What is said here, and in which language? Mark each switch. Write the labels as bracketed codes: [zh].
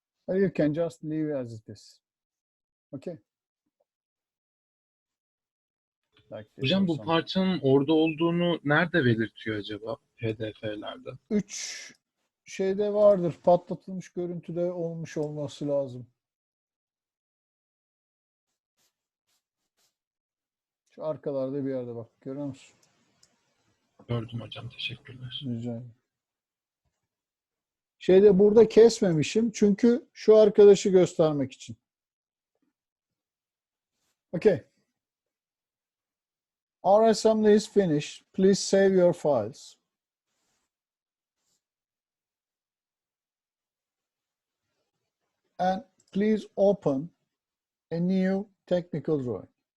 [en] or you can just leave it as it is. Okay. like this or [tr] Hocam bu [en] something. [tr] parçanın orada olduğunu nerede belirtiyor acaba PDF'lerde? 3 şeyde vardır. Patlatılmış görüntüde olmuş olması lazım. Şu arkalarda bir yerde bak. Görüyor musun? Gördüm hocam, teşekkürler. Rica ederim. Şeyde burada kesmemişim. Çünkü şu arkadaşı göstermek için. [en] Okay. Our assembly is finished. Please save your files. And please open a new technical drawing.